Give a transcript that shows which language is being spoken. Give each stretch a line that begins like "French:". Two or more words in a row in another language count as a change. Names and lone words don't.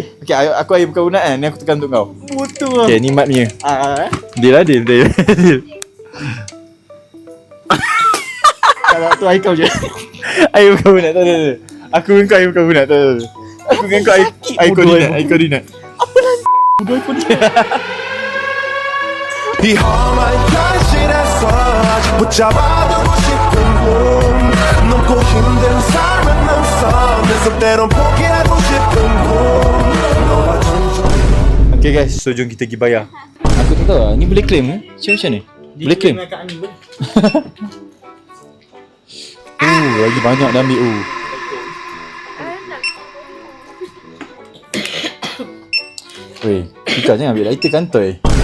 Malay: Okay, aku air berkarbonat kan. Ni aku tekan untuk kau. Betul. Okay, ni Mak punya. Deal lah, deal. Kalau tu air kau je. Air berkarbonat, tak ada. Aku dengan kau air berkarbonat, tak ada. Aku dengan kau air koordinat. Air koordinat.
Korean: 이 험한 현실에 서 붙잡아두고 싶은 꿈 넘고 힘든 삶은 눈썹 내서 때론 포기하고 싶은 꿈 너와 정적
English: Okay guys,
Malay: so jom kita pergi bayar. Aku tak tahu lah, ni boleh claim ke? Macam ni? Boleh claim? Lagi banyak dah ambil. Weh, kita jangan ambil lighter kantoi.